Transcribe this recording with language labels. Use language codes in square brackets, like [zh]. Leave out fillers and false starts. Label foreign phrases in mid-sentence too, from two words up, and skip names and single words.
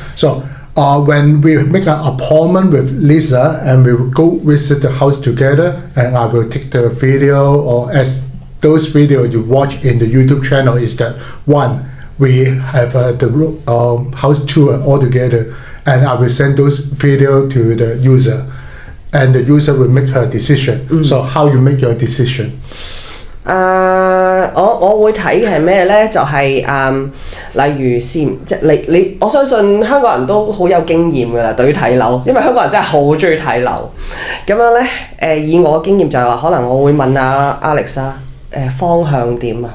[en] So when we make an appointment with Lisa and we will go visit the house together, and I will take the video, or as those videos you watch in the YouTube channel, is that one, we have the house tour all together, and I will send those video to the user, and the user will make her decision. So how you make your decision? [yue] 我會睇嘅係咩呢？就係例如即係你，我相信香港人都好有經驗㗎啦，對於睇樓，因為香港人真係好中意睇樓。咁樣呢，以我嘅經驗就係話，可能我會問阿 Alex 方向點啊？